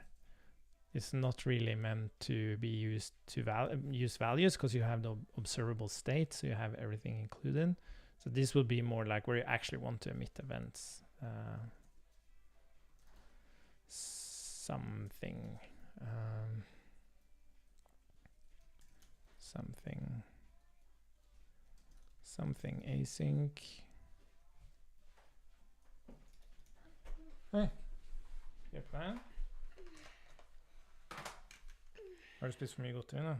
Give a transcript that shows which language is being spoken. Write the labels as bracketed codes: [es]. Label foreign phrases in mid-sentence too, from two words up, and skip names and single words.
[en] It's not really meant to be used to use values, because you have the observable state, so you have everything included. So this will be more like where you actually want to emit events. Something async. [no] Hei, hjelp meg. Har du spist for mye godteri da?